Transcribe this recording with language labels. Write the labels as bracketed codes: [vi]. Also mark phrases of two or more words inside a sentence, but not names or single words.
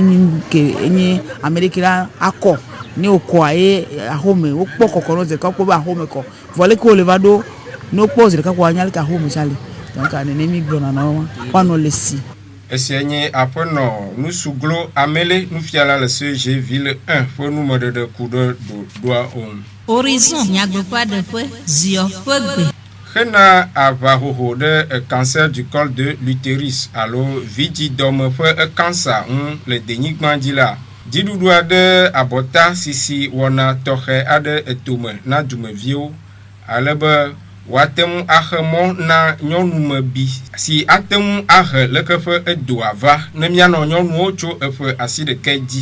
[ee] enye ame ɖeke la akɔ ne wokɔa ye axome wokpɔ kɔkɔ no zeka wokpɔ be axome kɔ vɔ leke wole va ɖo ne wokpɔ zeka kɔ anya leke axome tsa le donc nenemi gblɔna na woanɔ le si. Esia nye aƒenɔ nusuglo amele nufiala le CEG-ville 1 ƒe numeɖeɖe ku ɖe ɖoɖoa ŋu. Horizon nyagbeƒaɖeƒe ziɔ ƒe gbe. Hena aʋahoho ɖe [fr] cancer du col de l'utérus [ee] alo vidzidɔme ƒe cancer ŋu le denyigba dzi la, dziɖuɖu aɖe abɔta sisi wɔna tɔxɛ aɖe etome na dumeviwo alebe woate ŋu axe mɔ na nyɔnumebi si ate ŋu ahe leke ƒe edoa va ne mianɔ nyɔnuwo tso eƒe asi ɖeke dzi.